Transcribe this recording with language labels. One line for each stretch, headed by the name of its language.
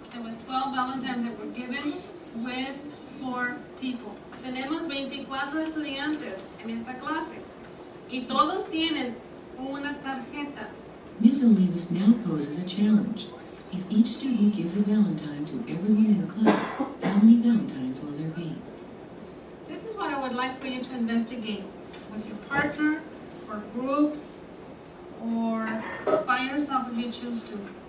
English: There was 12 Valentines that were given with 4 people.
Spanish: Tenemos 24 estudiantes en esta clase y todos tienen una tarjeta.
English: Ms. Olivas now poses a challenge. If each student gives a Valentine to everyone in the class, how many Valentines will there be? This is what I would like for you to investigate with your partner, or groups, or by yourself if you choose to.